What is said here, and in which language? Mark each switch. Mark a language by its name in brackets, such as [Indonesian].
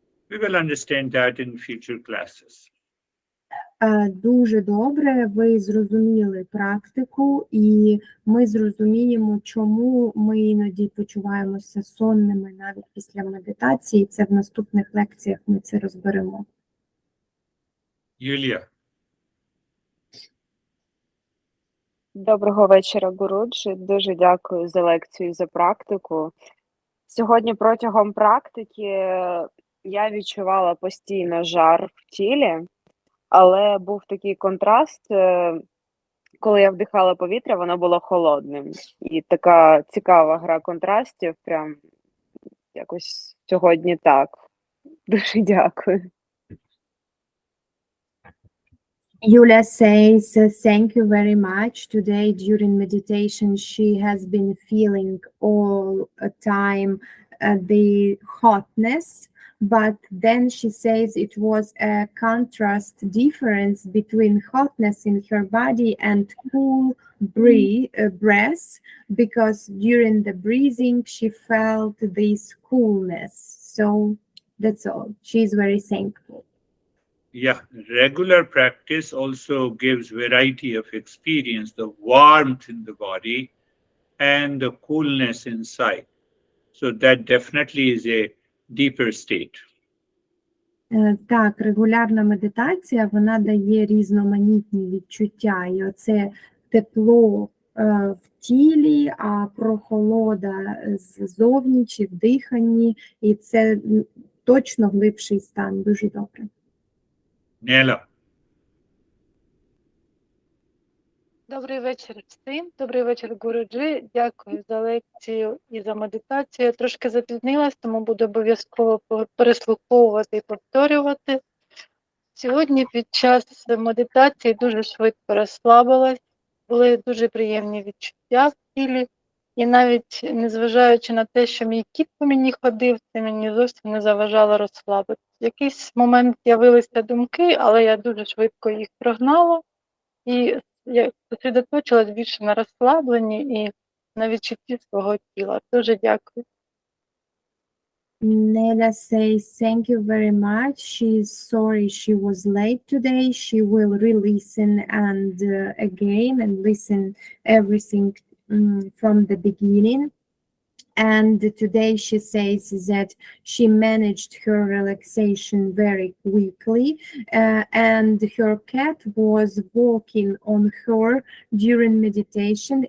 [English] We will understand that in future classes. [Ukrainian] Дуже добре, ви зрозуміли практику, і ми зрозуміємо, чому ми іноді почуваємося сонними навіть після медитації. Це в наступних лекціях ми це розберемо. Юлія. Доброго вечора, Гуруджі. Дуже дякую за лекцію і за практику. Сьогодні протягом практики я відчувала постійно жар в тілі, але був такий контраст, коли я вдихала повітря, воно було холодним. І така цікава гра контрастів, прям якось сьогодні так. Дуже дякую. [English] Yulia says, thank you very much. Today during meditation, she has been feeling all the time the hotness, but then she says it was a contrast difference between hotness in her body and cool breath, because during the breathing she felt this coolness. So that's all. She's very thankful. Yeah, regular practice also gives variety of experience, the warmth in the body and the coolness inside. So that definitely is a deeper state. [Ukrainian] Так, регулярна медитація, вона дає різноманітні відчуття, і оце тепло в тілі, а прохолода ззовні чи в диханні, і це точно глибший стан, дуже добре. Нела. Добрий вечір всім. Добрий вечір, Гуруджі. Дякую за лекцію і за медитацію. Я трошки запізнилась, тому буду обов'язково переслуховувати і повторювати. Сьогодні під час медитації дуже швидко розслабилась, були дуже приємні відчуття в тілі. І навіть незважаючи на те, що мій кіт по мені ходив, це мені зовсім не заважало розслабитися. В якийсь момент з'явилися думки, але я дуже швидко їх прогнала. І я зосередоточилась більше на розслабленні і на відчутті свого тіла. Дуже дякую. [English] Nela says, thank you very much. She is sorry she was late today. She will re-listen and again and listen everything from the beginning. And today she says that she managed her relaxation very quickly, and her cat was walking on her during meditation.